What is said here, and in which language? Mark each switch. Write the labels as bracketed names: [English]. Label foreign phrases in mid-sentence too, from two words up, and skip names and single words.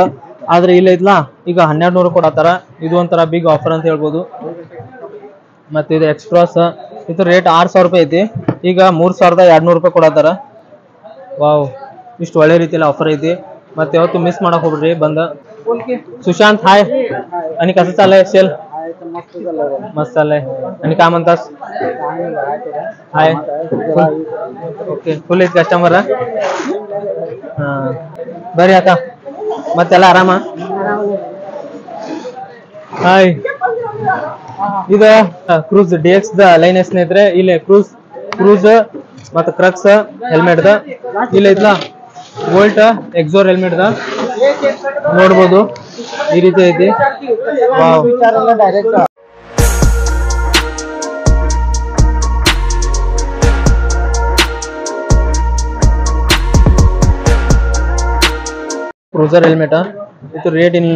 [Kannada] ಆದ್ರೆ ಇಲ್ಲ ಐತ್ಲಾ ಈಗ 1200 ಕೊಡತ್ತಾರ. ಇದು ಒಂಥರ [English] big offer [Kannada] ಅಂತ ಹೇಳ್ಬೋದು. ಮತ್ತೆ ಇದು ಎಕ್ಸ್ಪ್ರೆಸ್ ಇದು ರೇಟ್ 6000 ರೂಪಾಯಿ ಐತಿ. ಈಗ 3200 ರೂಪಾಯಿ ಕೊಡತ್ತಾರ. ವಾವ್, ಇಷ್ಟು ಒಳ್ಳೆ ರೀತಿಯಲ್ಲಿ ಆಫರ್ ಐತಿ. ಮತ್ತೆ ಯಾವತ್ತು ಮಿಸ್ ಮಾಡಕ್ ಹೋಗ್ಬಿಡ್ರಿ ಬಂದ. [Marathi] सुशांत हाय. आणि कसं चाललंय सेल? मस्त चाललंय. आणि काय म्हणतास? हाय. ओके, फुल आहेत कस्टमर. हा, बरे आता मग त्याला आराम. [Kannada] ಹಾಯ್, ಇದ ಕ್ರೂಸ್ DX ದ ಲೈನ್ ಸ್ನೇಹಿತರೆ. ಇಲ್ಲಿ ಕ್ರೂಸ್ ಮತ್ತು ಕ್ರಕ್ಸ್ ಹೆಲ್ಮೆಟ್ ದ, ಇಲ್ಲಿ ಐತ್ಲಾ ವೋಲ್ಟ್ ಎಕ್ಸೋರ್ ಹೆಲ್ಮೆಟ್ ದ ನೋಡ್ಬೋದು. ಈ ರೀತಿ ಐತಿ. ವಾವ್. ಕ್ರೂಸರ್ ಹೆಲ್ಮೆಟ್ ಇದು ರೇಟ್ ಇಲ್ಲ